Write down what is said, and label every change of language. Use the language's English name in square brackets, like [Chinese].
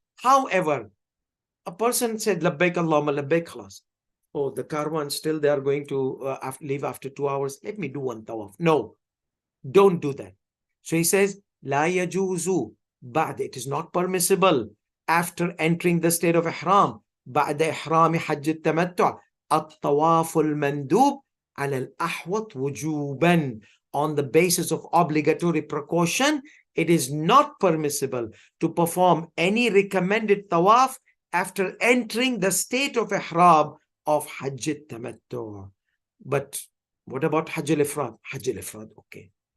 [English] However, a person said [Arabic] labbaik Allahumma labbaik khalas. [English] Oh, the caravan still, they are going to leave after 2 hours. Let me do one tawaf. No, don't do that. So he says, [Arabic] La yajuzu ba'd. [English] It is not permissible after entering the state of Ihram. [Arabic] بعد إحرام حج التمتع الطواف المندوب على الأحوط وجوبا. [English] On the basis of obligatory precaution, it is not permissible to perform any recommended tawaf after entering the state of Ihram of Hajj al-Tamattu. But what about Hajj al-Ifrad? Hajj al-Ifrad, okay.